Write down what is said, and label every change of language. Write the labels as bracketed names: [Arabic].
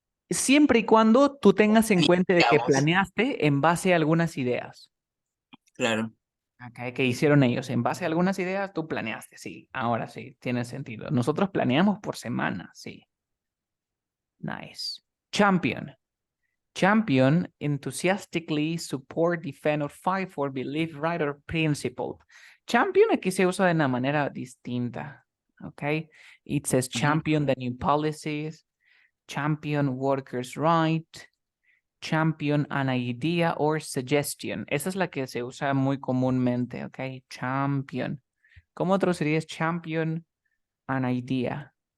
[Spanish] Siempre y cuando tú tengas en cuenta de que planeaste en base a algunas ideas. Claro. Okay, que hicieron ellos. En base a algunas ideas, tú planeaste, sí. Ahora sí, tiene sentido. Nosotros planeamos por semana, sí. [English] Nice. Champion. Champion, enthusiastically support, defend, or fight for belief, right, or principle. [Spanish] Champion aquí se usa de una manera distinta. Okay. [English] It says champion the new policies, champion workers' right, champion an idea or suggestion. [Spanish] Esa es la que se usa muy comúnmente, ¿ok? Champion. ¿Cómo traducirías [English] champion an idea?